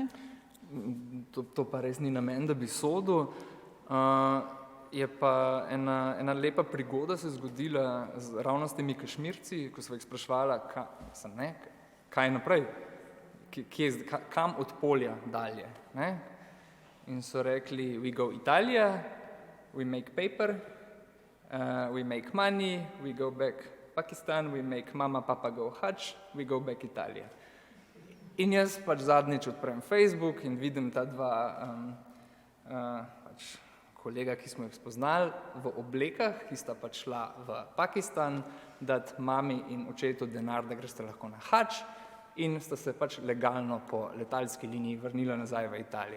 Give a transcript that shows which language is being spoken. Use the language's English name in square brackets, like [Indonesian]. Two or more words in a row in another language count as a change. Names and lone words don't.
[Slovenian] To pa res ni namen, da bi sodil. Je pa ena lepa prigoda se zgodila ravno s temi Kašmirci, ko sva jih spraševala, kaj naprej, kam od polja dalje. Ne? In so rekli, [English] we go Italija, we make paper, we make money, we go back Pakistan, we make mama, papa go Hajj, we go back Italija. [Slovenian] In jaz pač zadnjič odprem Facebook in vidim ta dva pač kolega, ki smo jih spoznali v oblekah, ki sta pač šla v Pakistan, dati mami in očetu denar, da greste lahko na Hajj, in sta se pač legalno po letalski liniji vrnila nazaj v Italijo.